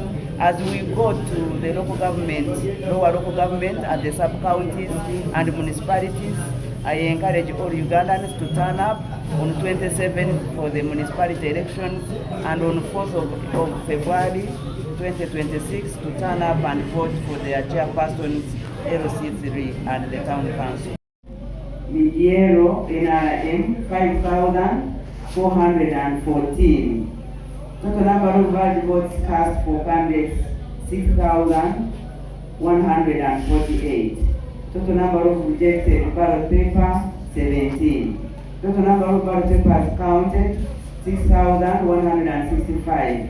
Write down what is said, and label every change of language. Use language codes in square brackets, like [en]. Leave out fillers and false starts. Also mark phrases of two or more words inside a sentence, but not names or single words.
[en] As we go to the local government, lower local government at the sub-counties and municipalities, I encourage all Ugandans to turn up on 27th for the municipality elections, and on 4th of February 2026 to turn up and vote for their chairpersons, lc3 and the town council. Midiero NRM 5,414. Total number of valid votes cast for candidates 6,148. Total number of rejected ballot paper 17. Total number of ballot papers counted 6,165.